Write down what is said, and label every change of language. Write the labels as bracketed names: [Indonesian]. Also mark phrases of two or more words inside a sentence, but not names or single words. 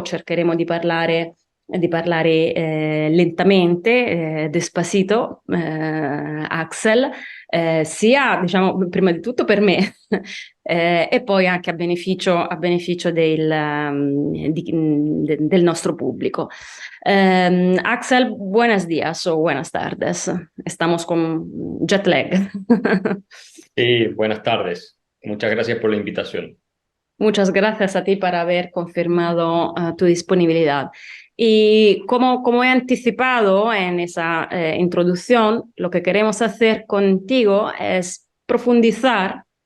[Italian] Cercheremo di parlare lentamente, despacito, Axel, sia diciamo prima di tutto per me e poi anche a beneficio del nostro pubblico. [Spanish] Axel, buenos días o buenas tardes. Estamos con [English] jet lag. [Spanish] Sí, buenas tardes. Muchas gracias por la invitación. Muchas gracias a ti por haber confirmado tu disponibilidad. Y como he anticipado en esa introducción, lo que queremos hacer contigo es profundizar,